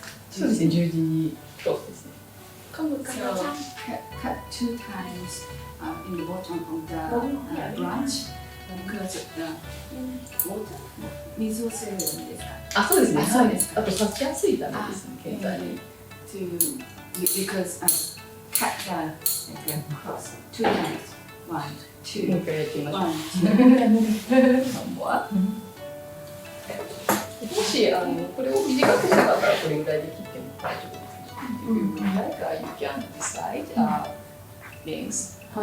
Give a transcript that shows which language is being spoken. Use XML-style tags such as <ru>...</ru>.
<ja>そうですね、十字にそうですね。</ja> <en>So cut 2 times in the bottom of the branch because of the water.</en> <ja>水を吸えるんですか？あ、そうですね。そうですか。あと刺しやすいためですね。現在に。</ja> <en>Because cut the cross 2 times. 1, 2.</en> <ja>もう一回やってみましょう。</ja> <en>1, 2.</en> <ja>もしこれを短くしたかったらこれぐらいで切っても大丈夫です。</ja> <en>Like you can decide things.</en>